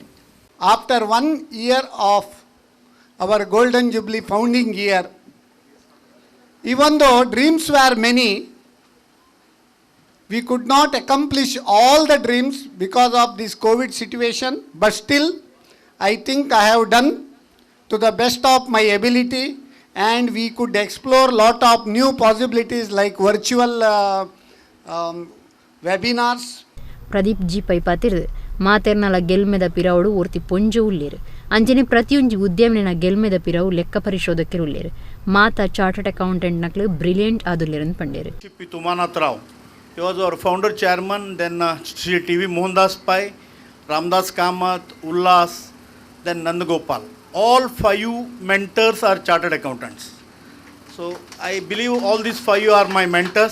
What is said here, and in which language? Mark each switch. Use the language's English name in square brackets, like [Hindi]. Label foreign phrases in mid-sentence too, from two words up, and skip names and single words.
[English] After 1 year of our Golden Jubilee founding year, even though dreams were many, we could not accomplish all the dreams because of this COVID situation. But still, I think I have done to the best of my ability, and we could explore lot of new possibilities like virtual webinars. [Tulu] ಪ್ರದೀಪ್ ಜಿ ಪೈ ಪಾತಿರ್ದು ಮಾತೆರ್ನಲ ಗೆಲ್ಮೆದ ಪಿರವುಡು ಒರ್ತಿ ಪೊಂಜು ಉಳ್ಳೇರು. ಅಂಜನೆ ಪ್ರತಿಯೊಂಜಿ ಉದ್ಯಮನ ಗೆಲ್ಮೆದ ಪಿರವು ಲೆಕ್ಕ ಪರಿಶೋಧಕರು ಉಳ್ಳೇರು. ಮಾತ [English] chartered accountant [Tulu] ನಕ್ಲು ಬ್ರಿಲಿಯಂಟ್ ಆದುಲ್ಲೇರನ್ ಪಂಡೇರು. [English] Tumanath Rao, he was our founder chairman. Then Sri TV Mohandas Pai, Ramdas Kamath, Ullas, then Nandagopal. All 5 mentors are chartered accountants. So I believe all these 5 are my mentors.